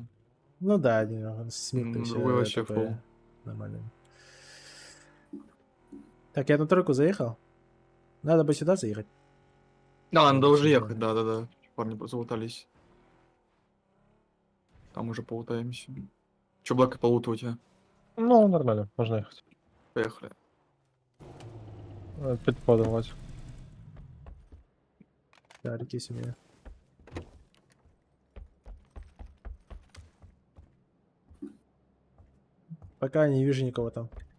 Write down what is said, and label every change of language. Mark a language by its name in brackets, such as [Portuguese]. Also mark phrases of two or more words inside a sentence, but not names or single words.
[Russian] Ну да, один Смит Другой вообще такой фул. нормальный. Так, я на тройку заехал. Надо бы сюда заехать. Да, надо уже Сюда. ехать, да. Парни залутались. Там уже полутаемся. Че, Блэка полутал у тебя? Ну, нормально, можно ехать. Поехали. Подавать. Да, реки себе. Пока не вижу никого там.